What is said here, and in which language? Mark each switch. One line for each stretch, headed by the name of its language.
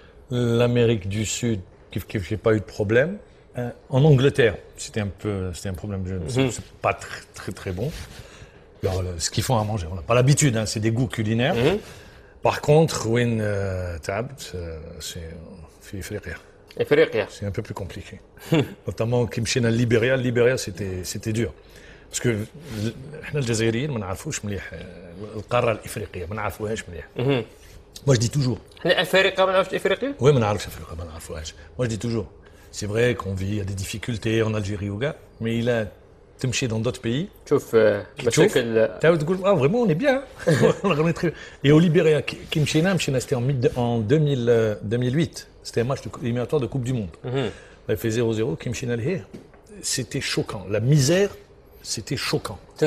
French: L'Amérique du Sud, j'ai pas eu de problème. En Angleterre, c'était un problème, c'est pas très bon. Alors, ce qu'ils font à manger, on n'a pas l'habitude, hein, c'est des goûts culinaires. Par contre, Win Tab, c'est un peu plus compliqué. Notamment, Kimchina, le Libéria, c'était dur.
Arabic: Parce que احنا الجزائريين ما نعرفوش مليح القاره الافريقيه، ما نعرفوهاش مليح.
French: Moi je dis toujours.
Arabic: احنا افريقيا ما نعرفوش افريقيا؟ Oui, ما نعرفش افريقيا، ما نعرفوهاش.
French: Moi je dis toujours. C'est vrai qu'on vit, il y a des difficultés en Algérie ou gars, mais il a تمشي dans d'autres pays.
Arabic: شوف مشاكل. تعاود تقول
French: vraiment on est bien. On est très. Et au Libéria, qui مشينا c'était en 2008. C'était un match éliminatoire de Coupe du Monde. On a fait 0-0, qui
Arabic: مشينا لهيه.
French: C'était choquant. La misère. C'était choquant.